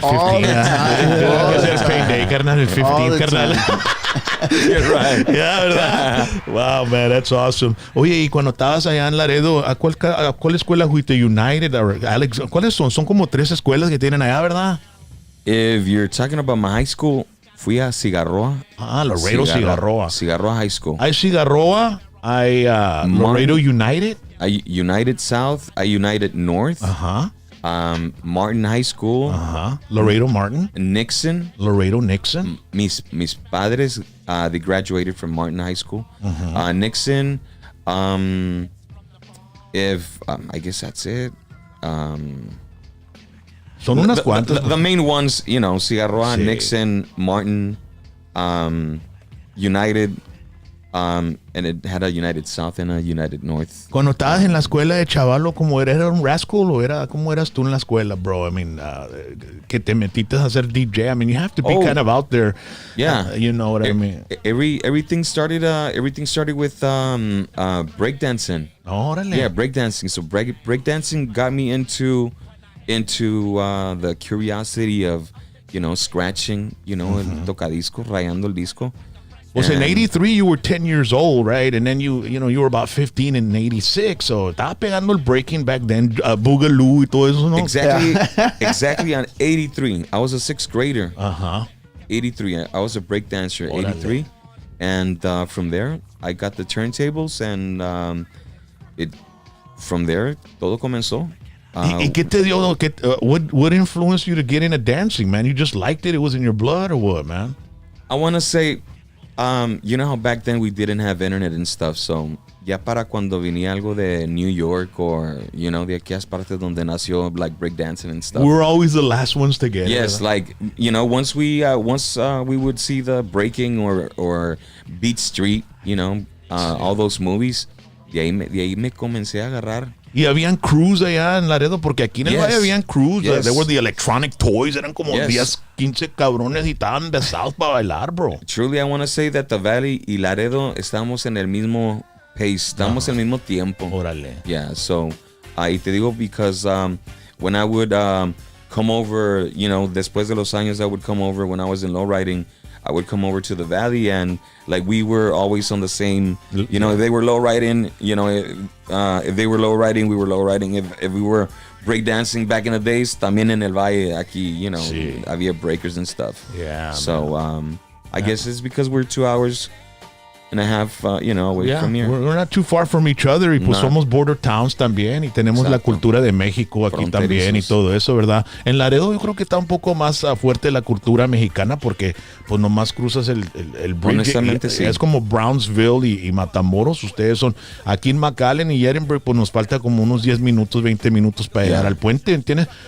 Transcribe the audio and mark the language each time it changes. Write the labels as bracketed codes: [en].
[es] 15. [en] Payday, [es] carnal, el 15, carnal. [en] You're right. Yeah, [es] ¿verdad? [en] Wow, man, that's awesome. [es] Oye, y cuando estabas allá en Laredo, ¿a cuál escuela fuiste? United or Alex? ¿Cuáles son? Son como 3 escuelas que tienen allá, ¿verdad? [en] If you're talking about my high school, [es] fui a Cigarroa. [en] Laredo Cigarroa. Cigarroa High School. [es] Hay Cigarroa, hay Laredo United. Hay United South, hay United North. Martin High School. Laredo Martin. Nixon. Laredo Nixon. Mis padres, [en] they graduated from Martin High School. Nixon. I guess that's it. [es] Son unas cuantas. [en] The main ones, Cigarroa, sí. Nixon, Martin, United, and it had a United South and a United North. [es] Cuando estabas en la escuela de chavalo, ¿cómo era un rascal o cómo eras tú en la escuela, bro? [en] I mean, [es] que te metiste a hacer DJ. [en] I mean, you have to be kind of out there. Yeah, you know what I mean. Everything started with breakdancing. [es] Órale. [en] Yeah, breakdancing. So breakdancing got me into the curiosity of scratching, [es] el tocadisco, rayando el disco. [en] Well, in 83 you were 10 years old, right? And then you were about 15 in 86. [es] So estaba pegando el breaking [en] back then, [es] boogaloo y todo eso, ¿no? [en] Exactly on 83. I was a 6th grader. 83. I was a break dancer 83. And from there I got the turntables, and from there [es] todo comenzó. ¿Y qué te dio? [en] What influenced you to get into dancing, man? You just liked it? It was in your blood or what, man? I want to say, you know how back then we didn't have internet and stuff, so [es] ya para cuando venía algo de New York or, de aquellas partes donde nació, [en] like breakdancing and stuff. We were always the last ones to get it. Yes, like, once we would see the Breaking or Beat Street, all those movies, [es] De ahí me comencé a agarrar. Y habían crews allá en Laredo, porque aquí en el Valle habían crews. [en] Yes. There were the electronic toys. [es] Eran como 10, 15 cabrones y estaban besados para bailar, bro. [en] Truly, I want to say that the Valley [es] y Laredo estamos en el mismo [en] pace. [es] Estamos en el mismo tiempo. Órale. [en] Yeah, so, [es] y te digo, [en] because when I would come over, you know, [es] después de los años [en] I would come over when I was in lowriding, I would come over to the Valley, and like we were always on the same, you know, if they were lowriding, you know, if they were lowriding, we were lowriding. If we were breakdancing back in the days, [es] también en el Valle, aquí, [en] you know, había breakers and stuff. Yeah. So, I guess it's because we're 2 hours and a half, you know, away from here. We're not too far from each other, [es] y pues somos border towns también, y tenemos la cultura de México aquí también y todo eso, ¿verdad? En Laredo yo creo que está un poco más fuerte la cultura mexicana, porque pues nomás cruzas el bridge. Honestamente, sí. Es como Brownsville y Matamoros. Ustedes son aquí en McAllen y Edinburgh, pues nos falta como unos 10 minutos, 20 minutos para llegar al puente, ¿entiendes?